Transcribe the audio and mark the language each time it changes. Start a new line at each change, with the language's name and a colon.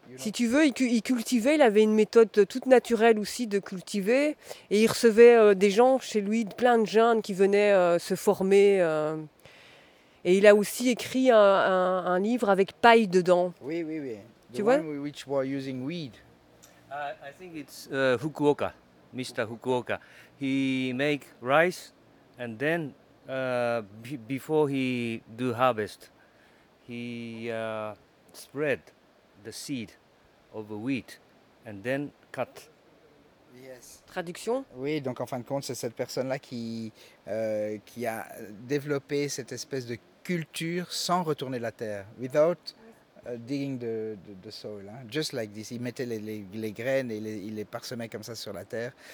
French: Si tu veux, il cultivait, il avait une méthode toute naturelle aussi de cultiver. Et il recevait des gens chez lui, plein de jeunes qui venaient se former. Et il a aussi écrit un livre avec paille dedans. Oui. Tu vois?
English: The one which was using weed. I think it's Fukuoka, Mr. Fukuoka. He make rice and then before he do harvest, he spread the seed of the wheat and then cut. Yes.
French: Traduction? Oui, donc en fin de compte, c'est cette personne-là qui a développé cette espèce de culture sans retourner la terre,
English: without digging the soil,
French: hein.
English: Just like this.
French: Il mettait les graines et il les parsemait comme ça sur la terre.